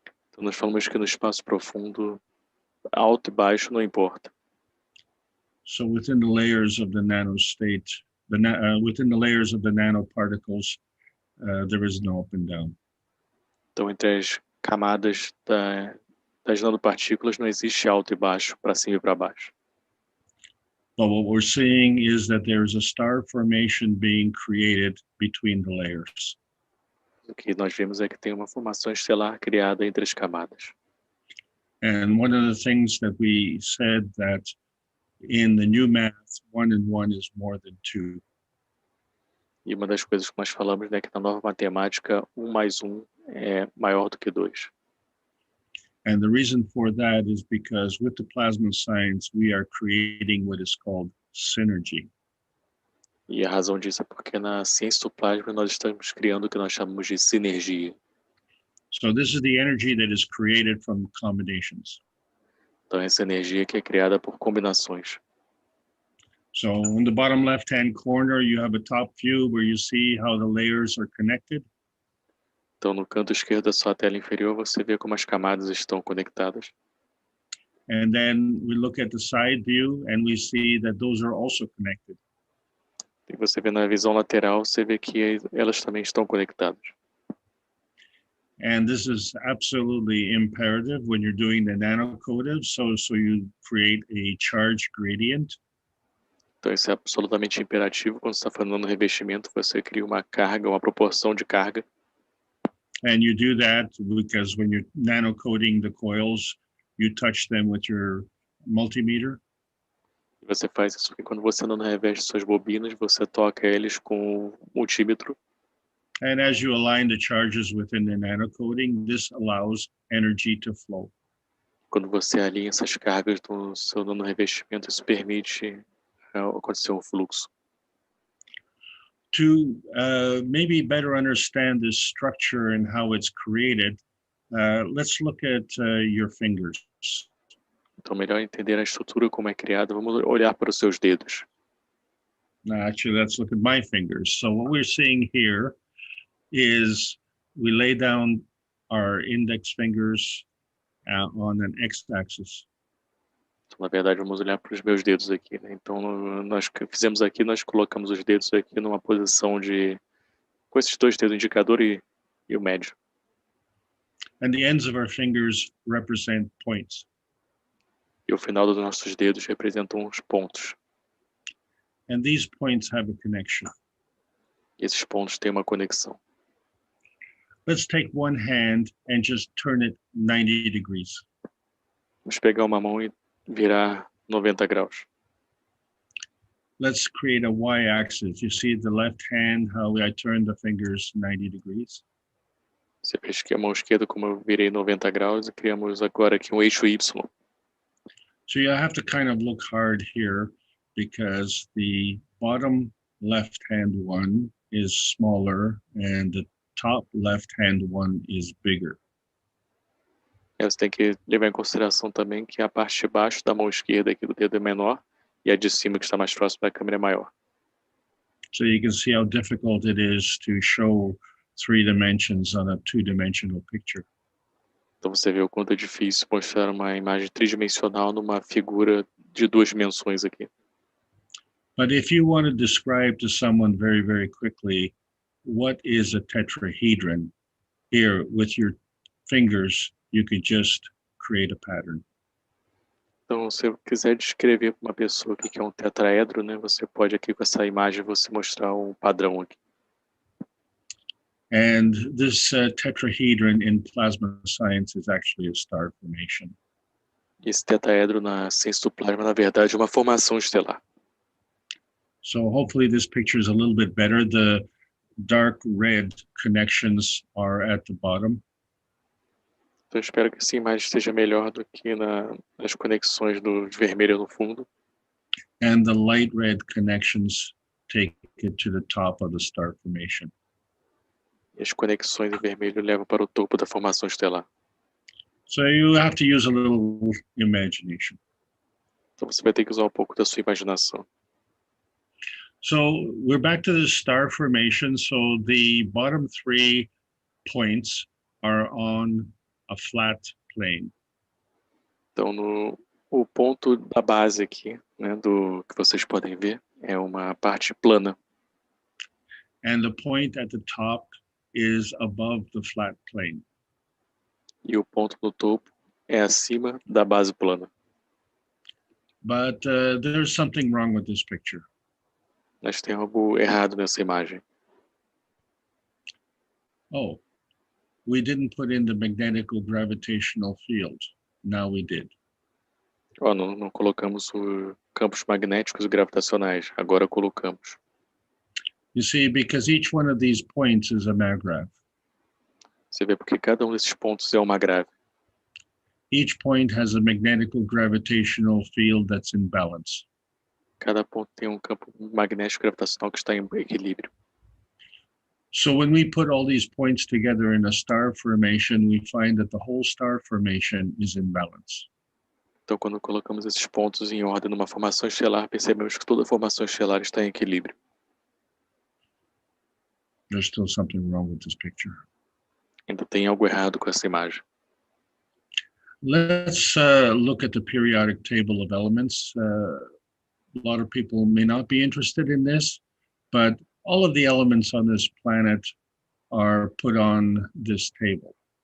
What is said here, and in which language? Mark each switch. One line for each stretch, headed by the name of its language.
Portuguese: Então nós falamos que no espaço profundo, alto e baixo não importa.
English: So within the layers of the nanostate, within the layers of the nanoparticles, there is no up and down.
Portuguese: Então entre as camadas das nanopartículas não existe alto e baixo, para cima e para baixo.
English: But what we're seeing is that there is a star formation being created between the layers.
Portuguese: O que nós vemos é que tem uma formação estelar criada entre as camadas.
English: And one of the things that we said that in the new math, 1 and 1 is more than 2.
Portuguese: E uma das coisas que nós falamos é que na nova matemática, 1 mais 1 é maior do que 2.
English: And the reason for that is because with the plasma science, we are creating what is called synergy.
Portuguese: E a razão disso é porque na ciência do plasma nós estamos criando o que nós chamamos de sinergia.
English: So this is the energy that is created from combinations.
Portuguese: Então essa energia que é criada por combinações.
English: So in the bottom left-hand corner, you have a top view where you see how the layers are connected.
Portuguese: Então no canto esquerdo da sua tela inferior você vê como as camadas estão conectadas.
English: And then we look at the side view and we see that those are also connected.
Portuguese: E você vê na visão lateral, você vê que elas também estão conectadas.
English: And this is absolutely imperative when you're doing the nanocoded, so you create a charge gradient.
Portuguese: Então isso é absolutamente imperativo quando você está falando no revestimento, você cria uma carga, uma proporção de carga.
English: And you do that because when you're nanocoding the coils, you touch them with your multimeter.
Portuguese: E você faz isso porque quando você não reveste suas bobinas, você toca eles com o multímetro.
English: And as you align the charges within the nanocoding, this allows energy to flow.
Portuguese: Quando você alinha essas cargas no seu revestimento, isso permite acontecer um fluxo.
English: To maybe better understand this structure and how it's created, let's look at your fingers.
Portuguese: Então, melhor entender a estrutura como é criada, vamos olhar para os seus dedos.
English: Actually, let's look at my fingers. So what we're seeing here is we lay down our index fingers on an x-axis.
Portuguese: Então, na verdade, vamos olhar para os meus dedos aqui, né? Então, nós fizemos aqui, nós colocamos os dedos aqui numa posição de... com esses dois dedos, o indicador e o médio.
English: And the ends of our fingers represent points.
Portuguese: E o final dos nossos dedos representam os pontos.
English: And these points have a connection.
Portuguese: E esses pontos têm uma conexão.
English: Let's take one hand and just turn it 90 degrees.
Portuguese: Vamos pegar uma mão e virar 90 graus.
English: Let's create a y-axis. You see the left hand, how I turn the fingers 90 degrees?
Portuguese: Você vê que a mão esquerda, como eu virei 90 graus, e criamos agora aqui um eixo Y.
English: So you have to kind of look hard here because the bottom left hand one is smaller and the top left hand one is bigger.
Portuguese: Você tem que levar em consideração também que a parte de baixo da mão esquerda aqui do dedo é menor e a de cima, que está mais próximo da câmera, é maior.
English: So you can see how difficult it is to show 3 dimensions on a 2-dimensional picture.
Portuguese: Então você vê o quanto é difícil mostrar uma imagem tridimensional numa figura de 2 dimensões aqui.
English: But if you want to describe to someone very, very quickly what is a tetrahedron, here with your fingers, you could just create a pattern.
Portuguese: Então, se eu quiser descrever para uma pessoa o que é um tetraedro, né, você pode aqui com essa imagem você mostrar um padrão aqui.
English: And this tetrahedron in plasma science is actually a star formation.
Portuguese: Esse tetraedro na ciência do plasma, na verdade, é uma formação estelar.
English: So hopefully this picture is a little bit better. The dark red connections are at the bottom.
Portuguese: Então, eu espero que essa imagem esteja melhor do que nas conexões do vermelho no fundo.
English: And the light red connections take it to the top of the star formation.
Portuguese: E as conexões em vermelho levam para o topo da formação estelar.
English: So you have to use a little imagination.
Portuguese: Então você vai ter que usar um pouco da sua imaginação.
English: So we're back to the star formation. So the bottom 3 points are on a flat plane.
Portuguese: Então o ponto da base aqui, né, do que vocês podem ver, é uma parte plana.
English: And the point at the top is above the flat plane.
Portuguese: E o ponto no topo é acima da base plana.
English: But there's something wrong with this picture.
Portuguese: Mas tem algo errado nessa imagem.
English: Oh, we didn't put in the magnetical gravitational field. Now we did.
Portuguese: Não colocamos os campos magnéticos e gravitacionais. Agora colocamos.
English: You see, because each one of these points is a magrav.
Portuguese: Você vê porque cada um desses pontos é uma grave.
English: Each point has a magnetical gravitational field that's in balance.
Portuguese: Cada ponto tem um campo magnético gravitacional que está em equilíbrio.
English: So when we put all these points together in a star formation, we find that the whole star formation is in balance.
Portuguese: Então, quando colocamos esses pontos em ordem numa formação estelar, percebemos que toda a formação estelar está em equilíbrio.
English: There's still something wrong with this picture.
Portuguese: Ainda tem algo errado com essa imagem.
English: Let's look at the periodic table of elements. A lot of people may not be interested in this, but all of the elements on this planet are put on this table.